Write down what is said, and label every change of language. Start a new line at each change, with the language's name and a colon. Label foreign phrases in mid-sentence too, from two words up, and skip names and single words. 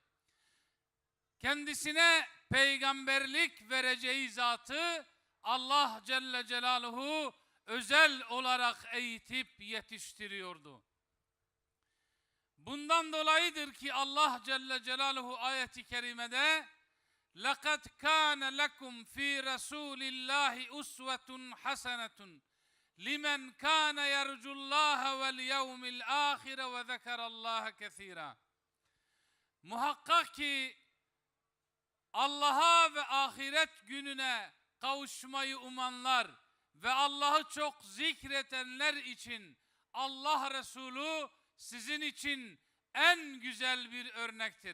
Turkish: Kendisine peygamberlik vereceği zatı Allah
Arabic: جل جلاله
Turkish: özel olarak eğitip yetiştiriyordu. Bundan dolayıdır ki Allah Celle Celaluhu ayeti kerimede
Arabic: لَقَدْ كَانَ لَكُمْ ف۪ي رَسُولِ اللّٰهِ اُسْوَةٌ حَسَنَةٌ لِمَنْ كَانَ يَرْجُ اللّٰهَ وَالْيَوْمِ الْآخِرَ وَذَكَرَ اللّٰهَ كَثِيرًا.
Turkish: Muhakkak ki Allah'a ve ahiret gününe kavuşmayı umanlar ve Allah'ı çok zikredenler için Allah Resulü sizin için en güzel bir örnektir.